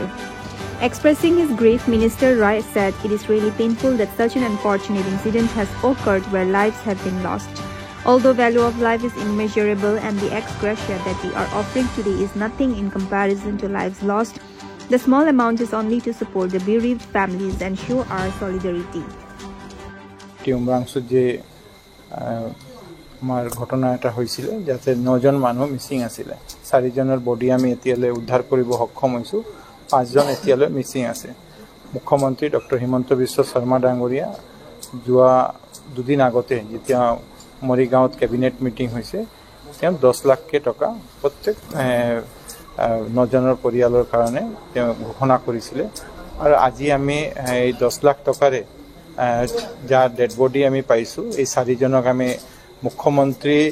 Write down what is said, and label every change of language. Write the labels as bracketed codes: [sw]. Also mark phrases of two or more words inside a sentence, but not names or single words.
[en] Expressing his grief, Minister Rai said it is really painful that such an unfortunate incident has occurred where lives have been lost. Although value of life is immeasurable and the ex gratia that we are offering today is nothing in comparison to lives lost, the small amount is only to support the bereaved families and show our solidarity. [as] Umrangso je আমার ঘটনা এটা হয়েছিল যাতে 9 জন মানুহ মিসিং আছিল 4 জনৰ বডি আমি এতিয়ালে উদ্ধাৰ কৰিব সক্ষম হৈছো 5 জন এতিয়ালে মিসিং আছে মুখ্যমন্ত্ৰী ডক্টৰ হিমন্ত বিশ্ব শৰ্মা ডাঙৰীয়া যোৱা দুদিন আগতে যেতিয়া মৰিগাঁৱত [en] cabinet meeting [as] হৈছে তেওঁ 10 লাখ টকা প্ৰত্যেক 9 জনৰ পৰিয়ালৰ কাৰণে তেওঁ ঘোষণা কৰিছিল আৰু আজি আমি এই 10 লাখ টকাৰে যা [en] dead body [as] আমি পাইছো এই 4 জনক আমি মুখ্যমন্ত্ৰী